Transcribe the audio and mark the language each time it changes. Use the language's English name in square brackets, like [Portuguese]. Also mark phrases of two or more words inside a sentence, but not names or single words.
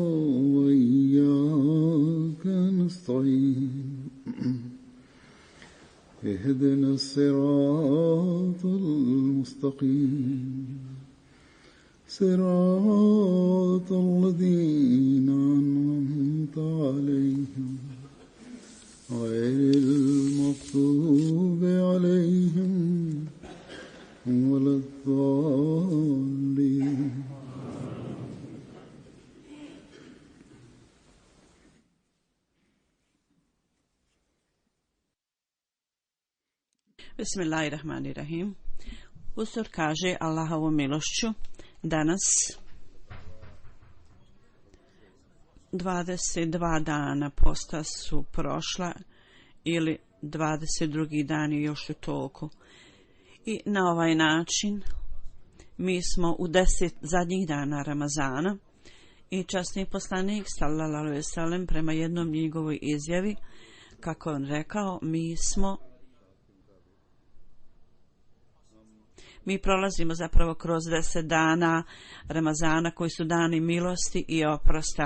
[Arabic] وإياك نستعين اهدنا الصراط المستقيم صراط الذين أنعمت عليهم غير المغضوب عليهم ولا الضالين. [Bosnian] Bismillahirrahmanirrahim. Usur kaže Allahovom milošću danas 22 dana posta su prošla ili 22. dan je još u toku. I na ovaj način mi smo u 10 zadnjih dana Ramazana i časni poslanik [Arabic] صلى الله عليه وسلم [Bosnian] prema jednom njegovoj izjavi, kako on rekao, mi prolazimo zapravo kroz 10 dana Ramazana koji su dani milosti i oprosta.